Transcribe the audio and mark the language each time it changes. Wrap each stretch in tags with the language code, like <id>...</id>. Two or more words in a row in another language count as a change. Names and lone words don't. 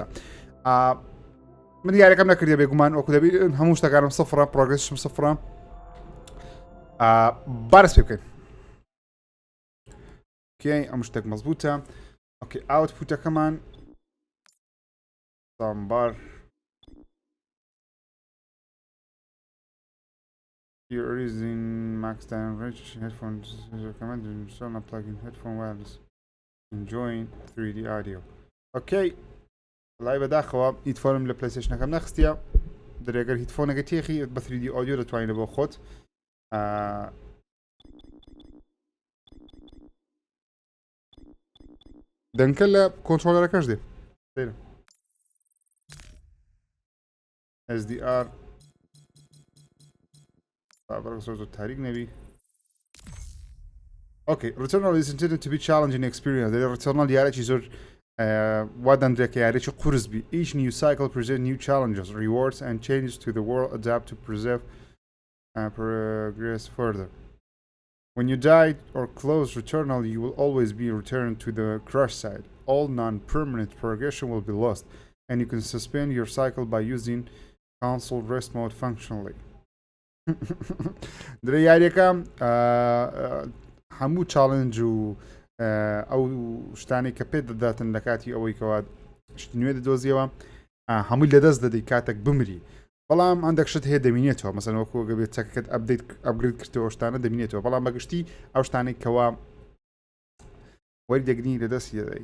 <ckb>من یاریەکەم نەکردێ بێگومان وەکو دەبێت هەموو شتەکانم سفرە، پرۆگرسشم سفرە. بارس پێ بکەین. اوكي ئەم شتێک مەزبوطە. اوكي ئاوتپوتەکەمان سامبار</ckb> <en>You're using max time range headphones recommended install a plug-in headphone wireless enjoying 3D audio.</en> <ckb>اوكي والله بەداخەوە هیدفۆنم لە پلەیستەیشنەکەم نەخستیە، دەرێگەر هیدفۆنەکە تێخی بە</ckb> <en>3D audio</en> <ckb>دەتوانێت بۆ خۆت دەنکە لە کۆنتڕۆلەرەکەش دێ SDR تاریک نەبی.</ckb> <en>Okay, Returnal is intended to be challenging experience.</en> <ckb>Returnal یارێکی زۆر وا دەندرێت کە یارێکی قورس بی.</ckb> <en>Each new cycle presents new challenges, rewards and changes to the world adapt to preserve and progress further. When you die or close Returnal, you will always be returned to the crash site. All non-permanent progression will be lost, and you can suspend your cycle by using console rest mode functionally.</en> <ckb>درێ یاریەکە هەموو چاڵنج و ئەو شتانی کە پێت دەداتن لە کاتی ئەوەی کەوا شتی نوێ دەدۆزیەوە هەمووی لەدەست دەدەی کاتێک بمری. بەڵام هەندێک شت هەیە دەمینێتەوە، مەسەن وەکو گەبێت چەکەکەت ئەپگرید کردەوە شتانە دەمینێتەوە، بەڵام بەگشتی ئەو شتانێک کەوا وەری دەگرنی لەدەستی دەدەی.</ckb>